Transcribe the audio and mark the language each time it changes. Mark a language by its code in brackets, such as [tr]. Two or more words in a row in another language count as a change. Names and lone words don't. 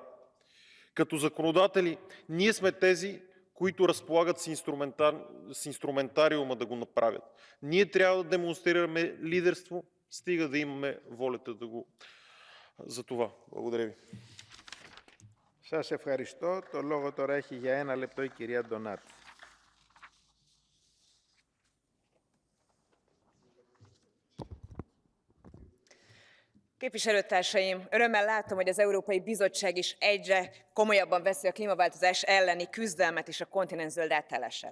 [bg] Като законодатели, ние сме тези, които разполагат с инструментариума да го направят. Ние трябва да демонстрираме лидерство, стига да имаме волята да го... За това. Благодаря ви. [el] Σας ευχαριστώ. Το λόγο τώρα έχει για 1 λεπτό η κυρία Ντονάτ. [hu] Képviselőtársaim, örömmel látom, hogy az Európai Bizottság is egyre komolyabban veszi a klímaváltozás elleni küzdelmet és a kontinens zöld átállását.